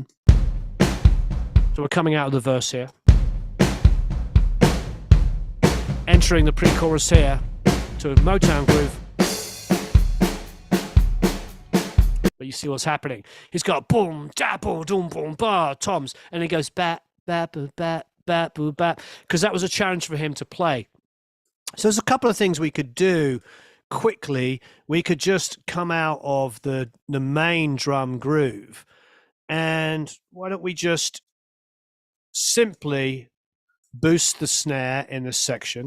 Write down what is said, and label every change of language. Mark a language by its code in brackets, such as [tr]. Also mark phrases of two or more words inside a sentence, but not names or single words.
[en] So we're coming out of the verse here. Entering the pre-chorus here to a Motown groove. But you see what's happening. He's got boom, da, boom, doom, boom, ba, toms. And he goes bat, bat, boo, bat, bat, boo, bat. Because that was a challenge for him to play. So there's a couple of things we could do quickly. We could just come out of the main drum groove. And why don't we just simply boost the snare in this section.